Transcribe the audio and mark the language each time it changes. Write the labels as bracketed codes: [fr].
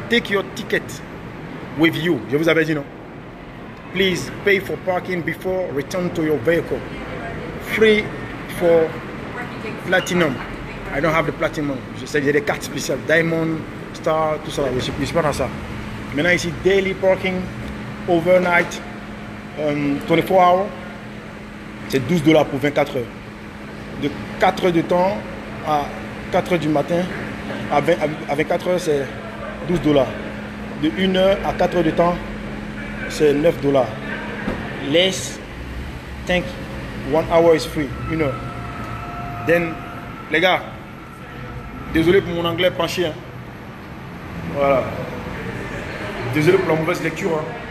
[en] Take your ticket with you. [fr] Je vous avais dit non. [en] Please pay for parking before return to your vehicle. Free for platinum. I don't have the platinum. [fr] Je sais, j'ai des cartes spéciales. Diamond, Star, tout ça. Je suis pas dans ça. Maintenant ici, [en] daily parking, overnight, 24 hours. [fr] C'est $12 pour 24 heures. De 4 heures de temps à 4 heures du matin, à 24 heures, c'est $12. De 1 heure à 4 heures de temps, c'est $9. [en] Less, think 1 hour is free, 1 heure. [fr] Then, les gars, désolé pour mon anglais penché. Hein. Voilà. Désolé pour la mauvaise lecture. Hein.